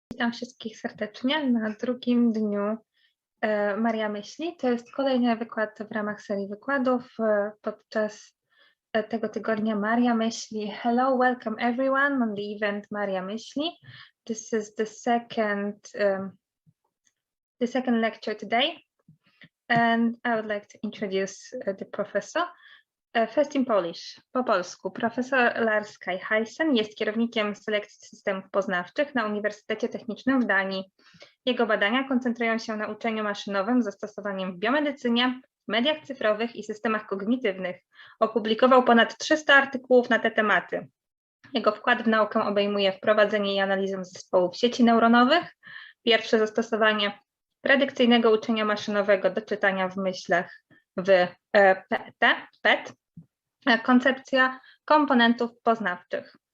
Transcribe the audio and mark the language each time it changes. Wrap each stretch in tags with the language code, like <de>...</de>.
<pl>Witam wszystkich serdecznie na drugim dniu Maria Myśli. To jest kolejny wykład w ramach serii wykładów podczas tego tygodnia Maria Myśli.</pl> <en>Hello, welcome everyone on the event Maria Myśli. This is the second lecture today, and I would like to introduce the professor. First in Polish,</en> <pl>po polsku. Profesor Lars Kai Hansen jest kierownikiem selekcji systemów poznawczych na Uniwersytecie Technicznym w Danii. Jego badania koncentrują się na uczeniu maszynowym z zastosowaniem w biomedycynie, mediach cyfrowych i systemach kognitywnych. Opublikował ponad 300 artykułów na te tematy. Jego wkład w naukę obejmuje wprowadzenie i analizę zespołów sieci neuronowych, pierwsze zastosowanie predykcyjnego uczenia maszynowego do czytania w myślach w PET, koncepcja komponentów poznawczych.</pl>